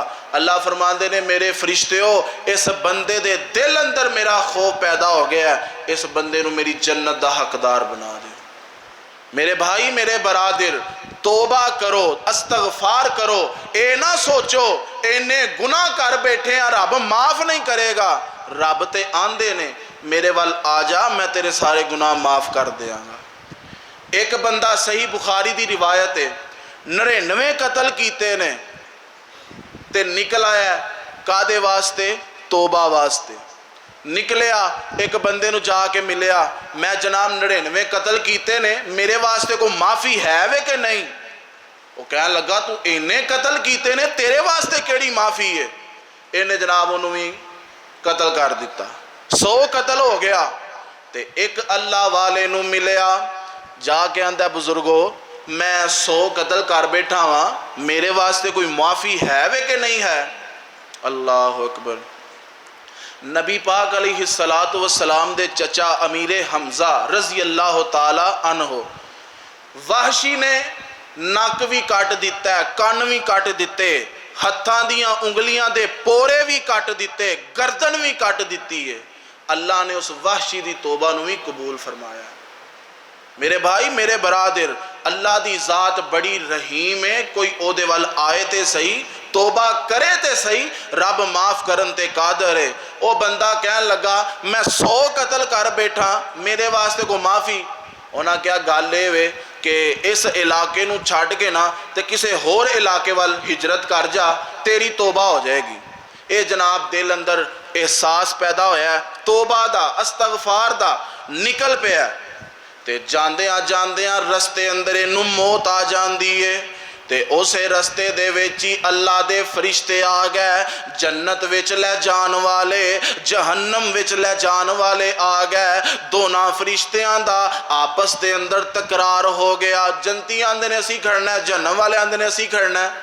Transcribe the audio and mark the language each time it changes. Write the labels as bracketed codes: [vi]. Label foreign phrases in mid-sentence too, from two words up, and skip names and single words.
[pa] اللہ فرماندے نے میرے فرشتیو اس بندے دے دل اندر میرا خوف پیدا ہو گیا ہے، اس بندے نو میری جنت دا حقدار بنا دے۔ میرے بھائی میرے برادر، توبہ کرو، استغفار کرو، اے نہ سوچو اینے گناہ کر بیٹھے ہیں رب معاف نہیں کرے گا۔ رب تے آندے نے میرے وال آ جا میں تیرے سارے گناہ معاف کر دیاں گا۔ ایک بندہ صحیح بخاری دی روایت ہے 99 قتل کیتے نے تے نکل آیا کادے واسطے؟ توبہ واسطے نکلیا۔ ایک بندے نو جا کے ملیا، میں جناب 99 قتل کیتے نے، میرے واسطے کو معافی ہے وے کہ نہیں؟ وہ کہنے لگا تو اینے قتل کیتے نے، تیرے واسطے کیڑی معافی ہے؟ اینے جناب انہوں بھی قتل کر دیتا، 100 قتل ہو گیا۔ تے ایک اللہ والے نو ملیا، جا کے آندہ بزرگو میں 100 قتل کر بیٹھا ہاں، میرے واسطے کوئی معافی ہے وے کہ نہیں ہے؟ [ar] اللہ اکبر۔ [pa] نبی پاک علیہ السلام دے چچا امیر حمزہ رضی اللہ تعالی عنہ، وحشی نے نک بھی کٹ دیتا ہے، کن بھی کٹ دیتے، ہتھاں دیاں انگلیاں دے پورے بھی کٹ دیتے، گردن بھی کٹ دیتی ہے۔ اللہ نے اس وحشی دی توبہ نو بھی قبول فرمایا۔ میرے بھائی میرے برادر، اللہ دی ذات بڑی رحیم ہے، کوئی او دے وال آئے تے صحیح، توبہ کرے تے صحیح، رب معاف کرن تے قادر ہے۔ او بندہ کہن لگا میں 100 قتل کر بیٹھا، میرے واسطے کو معافی؟ انہاں کیا گالے وے کہ اس علاقے نو چھاڑ کے نا تے کسے ہور علاقے وال ہجرت کر جا، تیری توبہ ہو جائے گی۔ اے جناب دل اندر احساس پیدا ہویا ہے، توبہ دا استغفار دا نکل پیا ہے، تے جاندیاں رستے اندر انہوں موت آ جان دیئے، تے اسے رستے دے ویچی اللہ دے فرشتے آ گئے، جنت وچ لے جان والے جہنم وچ لے جان والے آ گئے، دونوں فرشتیاں دا آپس دے اندر تکرار ہو گیا، جنتی آندے نے اسی کھڑنا ہے، جہنم والے آندے نے اسی کھڑنا ہے۔